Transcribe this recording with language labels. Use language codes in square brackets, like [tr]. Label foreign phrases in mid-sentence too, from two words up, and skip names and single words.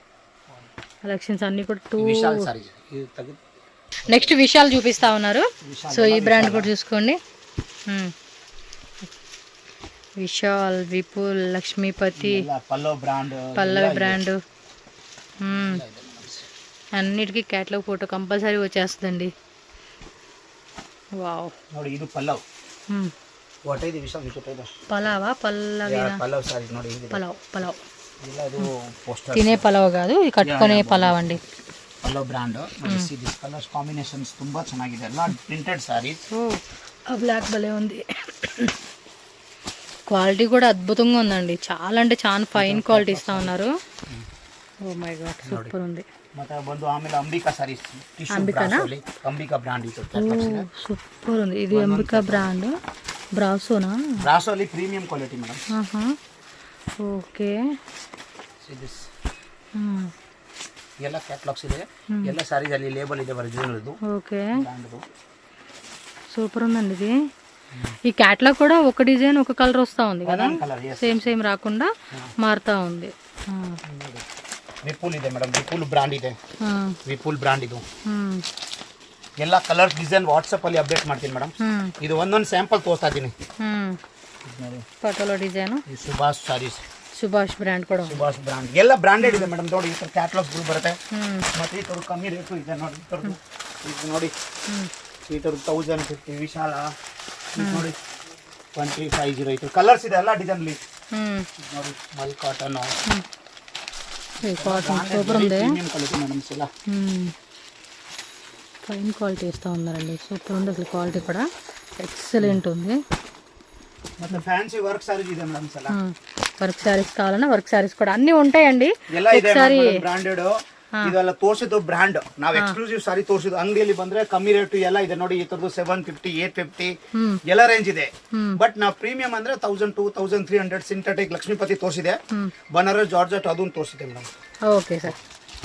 [te] కలెక్షన్స్ అన్నీ కూడా నెక్స్ట్ విశాల్ చూపిస్తా ఉన్నారు. సో ఈ బ్రాండ్ కూడా చూసుకోండి. విశాల్, విపుల్, లక్ష్మీపతి, పల్లవి బ్రాండ్ అన్నిటికీ క్యాటలాగ్ ఫోటో కంపల్సరీ వచ్చేస్తుందండి. వావ్ [kn] ನೋಡಿ, ಇದು ಪಲ್ಲವ್. ವಾಟ್ ಇದೆ ವಿಶಾಲ್ ವಿಚಿತ್ರ [te] పలావా పల్లవినా? [kn] ಪಲ್ಲವ್ ಸಾರಿ ನೋಡಿ, ಇದು [te] పలావ్ [kn] ಇಲ್ಲ, ಇದು పోస్టర్ [te] తినే పలావ్ కాదు, ఇది కట్టుకునే పలావ్ అండి. [kn] ಪಲ್ಲವ್ ಬ್ರಾಂಡ್. [en] this colours combinations [kn] ತುಂಬಾ ಚೆನ್ನಾಗಿದೆ, ಎಲ್ಲ [en] printed sarees. [te] ఆ బ్లాక్ భలే ఉంది. క్వాలిటీ కూడా అద్భుతంగా ఉందండి, చాలా అంటే చాలా [en] fine quality [te] ఇస్తా ఉన్నారు. [en] oh my god, [te] సూపర్ ఉంది. [kn] ಮತ್ತೆ ಬಂದು ಆಮೇಲೆ ಅಂಬಿಕಾ ಸಾರೀಸ್, ಅಂಬಿಕಾ ಬ್ರಾಂಡ್ ಇದು. [te] సూపర్ ఉంది. ఇది అంబికా బ్రాండ్. బ్రాసోనా? [kn] ಬ್ರಾಸೋ ಅಲ್ಲಿ [en] premium quality madam. [te] ఓకే. [kn] ಎಲ್ಲ ಕ್ಯಾಟಲಾಗ್ಸ್ ಇದೆ, ಎಲ್ಲ ಸಾರೀಸ್ ಅಲ್ಲಿ ಲೇಬಲ್ ಇದೆ ಒರಿಜಿನಲ್ ಇದು. [te] ఓకే, సూపర్ ఉందండి ఇది. ఈ క్యాటలాగ్ కూడా ఒక డిజైన్ ఒక కలర్ వస్తూ ఉంది కదా, సేమ్ రాకుండా మారుతా ఉంది. [kn] ವಿಪುಲ್ ಇದೆ ಮೇಡಮ್, ವಿಪುಲ್ ಬ್ರಾಂಡ್ ಇದೆ. ವಿಪುಲ್ ಬ್ರಾಂಡ್ ಇದು. ಎಲ್ಲ [en] colours design [kn] ವಾಟ್ಸಪ್ ಅಲ್ಲಿ ಅಪ್ಡೇಟ್ ಮಾಡ್ತೀನಿ ಮೇಡಮ್. ಇದು ಒಂದೊಂದು ಸ್ಯಾಂಪಲ್ ತೋರಿಸ್ತಾ ಇದ್ದೀನಿ. ಪಟೋಲಾ ಡಿಸೈನ್. ಸುಭಾಷ್ ಸಾರೀಸ್, ಸುಭಾಷ್ ಬ್ರಾಂಡ್ ಕೂಡ. ಸುಭಾಷ್ ಬ್ರಾಂಡ್ ಎಲ್ಲ ಬ್ರಾಂಡೆಡ್ ಇದೆ ಮೇಡಮ್. ನೋಡಿ, ಈ ಥರ ಕ್ಯಾಟಲಾಗ್ಸ್ ಬರುತ್ತೆ. ಮತ್ತೆ ಈ ಥರ ಕಮ್ಮಿ ರೇಟು ಇದೆ ನೋಡಿ. ಇದು ನೋಡಿ, ಈ ಥರ 1050 ವಿಶಾಲ ನೋಡಿ 2508 ಈ ಥರ ಕಲರ್ಸ್ ಇದೆ, ಎಲ್ಲ ಡಿಸೈನ್ಲಿ ನೋಡಿ. ಮಲ್ ಕಾಟನ್, [te] కాటన్ సూపర్ ఉంది. మేడం, [en] fine quality [te] ఇస్తూ ఉన్నారండి, సూపర్ ఉంది అసలు. క్వాలిటీ కూడా ఎక్సలెంట్ ఉంది. [kn] ಮತ್ತೆ [en] fancy work sarees [kn] ಇದೆ ಮೇಡಮ್. ಸಲ [en] work sarees [te] కావాలన్నా [en] work sarees [te] కూడా అన్ని ఉంటాయండి. [kn] ಎಲ್ಲ ಇದೆ ಬ್ರಾಂಡೆಡ್. ಇದೆಲ್ಲ ತೋರಿಸಿದ್ದು ಬ್ರಾಂಡ್. ನಾವು [en] exclusive saree [kn] ತೋರಿಸಿದ್ದು. ಅಂಗಡಿಯಲ್ಲಿ ಬಂದ್ರೆ ಕಮ್ಮಿ ರೇಟ್ ಎಲ್ಲ ಇದೆ ನೋಡಿ. ಈ ತರದ್ದು 750, 850 ಎಲ್ಲ ರೇಂಜ್ ಇದೆ. ಬಟ್ ನಾವು ಪ್ರೀಮಿಯಂ ಅಂದ್ರೆ 1002, 1300 ಸಿಂಥೆಟಿಕ್ ಲಕ್ಷ್ಮೀಪತಿ ತೋರಿಸಿದೆ. ಬನಾರಸ್ ಜಾರ್ಜೆಟ್ ಅದನ್ನು ತೋರಿಸಿದೆ ಮೇಡಮ್. [te] ఓకే సార్.